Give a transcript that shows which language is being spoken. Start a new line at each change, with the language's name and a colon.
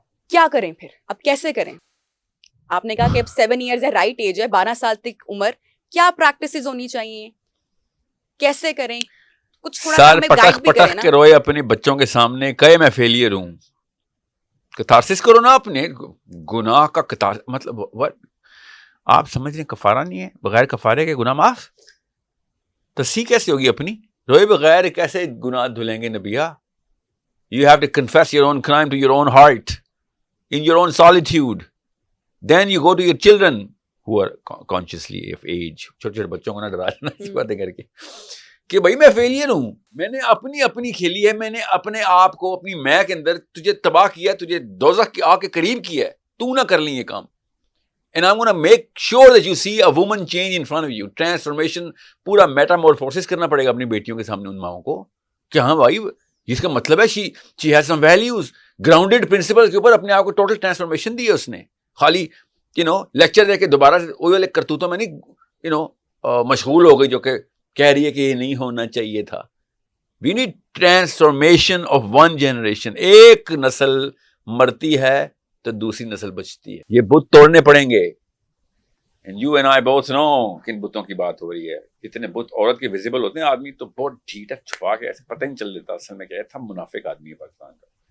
Urdu: کیا کریں پھر, اب کیسے کریں؟ آپ نے کہا کہ اب 7 ایئرز ہے, رائٹ ایج ہے, 12 سال تک عمر, کیا پریکٹسز ہونی چاہیے, کیسے کریں؟ کچھ تھوڑا ہمیں گائیڈ بھی کریں نا. کے روئے اپنے بچوں کے سامنے, کہے میں فیلئر ہوں. کتارسس کرو نا اپنے گناہ کا. مطلب آپ سمجھ رہے ہیں کفارہ نہیں ہے, بغیر کفارے کے گناہ معاف. تصحیح کیسے ہوگی اپنی؟ روئے بغیر کیسے گناہ دھلیں گے Nabiha?
English: You have to confess your own crime to your own heart, in your own solitude. Then you go to your children who are consciously of age.
Urdu: چھوٹے چھوٹے بچوں کو نہ ڈرا لینا اس باتیں کر کے کہ بھائی میں فیلئر ہوں, میں نے اپنی کھیلی ہے, میں نے اپنے آپ کو اپنی میں کے اندر تجھے تباہ کیا, تجھے دوزخ کی آگ کے قریب کیا ہے, تو نہ کر لیں یہ کام.
English: And I'm going to make sure that you see a woman change in front of you.
Urdu: Transformation, پورا میٹامورفوسس کرنا پڑے گا اپنی بیٹیوں کے سامنے ان ماؤں کو کہ ہاں بھائی اس کا مطلب ہے
English: she has some values, grounded principles
Urdu: کے اوپر اپنے آپ کو ٹوٹل ٹرانسفارمیشن دی ہے اس نے. خالی لیکچر دے کے دوبارہ وہی والے کرتوتوں میں نہیں مشغول ہو گئی جو کہ کہہ رہی ہے کہ یہ نہیں ہونا چاہیے تھا.
English: We need transformation of one generation.
Urdu: ایک نسل مرتی ہے تو دوسری نسل بچتی ہے. یہ بت توڑنے پڑیں گے.
English: And you and I both know
Urdu: کن بتوں کی بات ہو رہی ہے. اتنے بت عورت کے ویزیبل ہوتے ہیں, آدمی تو بہت ڈھیٹ ہے, چھپا کے ایسے پتہ نہیں چل دیتا اصل میں کیا ہے. تھا منافق آدمی ہے پاکستان کا.